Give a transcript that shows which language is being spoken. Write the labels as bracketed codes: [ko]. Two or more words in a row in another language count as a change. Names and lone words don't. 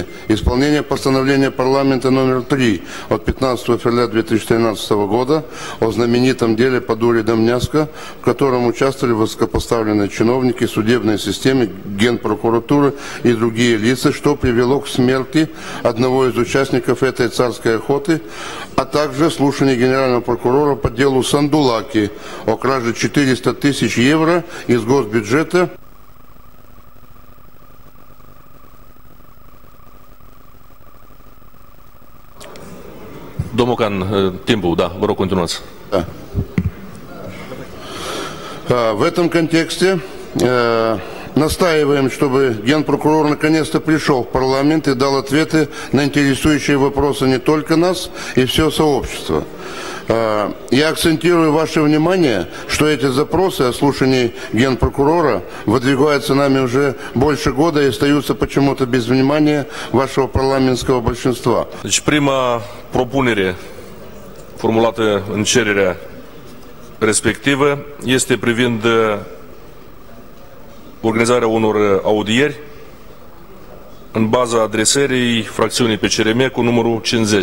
[ru] Исполнение постановления парламента номер 3 от 15 февраля 2013 года о знаменитом деле по Дуре Домняска, в котором участвовали высокопоставленные чиновники судебной системы, Генпрокуратуры и другие лица, что привело к смерти одного из участников этой царской охоты, а также слушание генерального прокурора по делу Сандулаки о краже 400 тысяч евро из госбюджета. [ro] Domnul Can, timpul, da, vă rog, continuați. [ru] Да. В этом контексте настаиваем, чтобы генпрокурор наконец-то пришел в парламент и дал ответы на интересующие вопросы не только нас и все сообщество. Я акцентирую ваше внимание, что эти запросы о слушании генпрокурора выдвигаются нами уже больше года и остаются почему-то без внимания вашего парламентского большинства. [ro] Deci prima propunere formulată în cererea respectivă este privind organizarea unor audieri în baza adresării fracțiunii PCRM cu numărul 50.